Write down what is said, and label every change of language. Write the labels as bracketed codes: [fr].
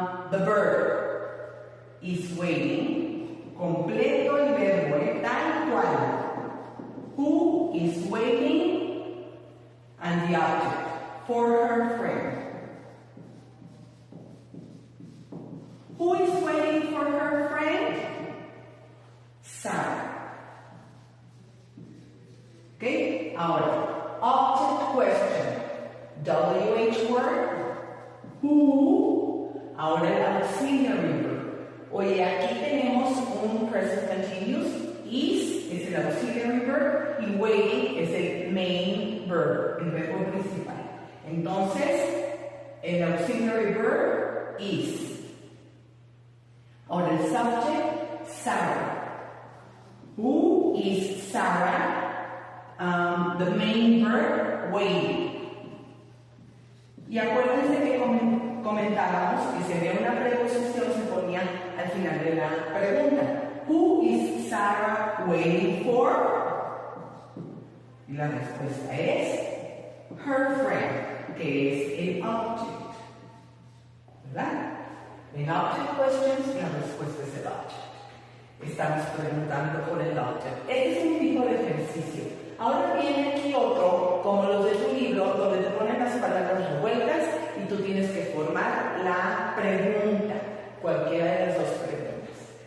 [en] The verb is waiting. [es] Completo el verbo, tal cual. [en] Who is waiting? And the object for her friend. Who is waiting for her friend? Sarah. Okay? [es] Ahora, [en] object question. WH word. Who. [es] Ahora el [en] auxiliary verb. [es] Oye, aquí tenemos un [en] present continuous. [es] Is es el auxiliary verb y waiting es el [en] main verb, [es] el verbo principal. Entonces, el auxiliary verb is. Ahora el [en] subject, Sarah. Who is Sarah? The main verb, waiting. [es] Y acuérdense que comentábamos que si había una preposición se ponía al final de la pregunta. [en] Who is Sarah waiting for? [es] Y la respuesta es [en] her friend, [es] que es el object. ¿Verdad? En object questions la respuesta es el object. Estamos preguntando por el object. Este es un tipo de ejercicio. Ahora viene aquí otro, como los de tu libro, donde te ponen las palabras revueltas y tú tienes que formar la pregunta, cualquiera de las dos preguntas.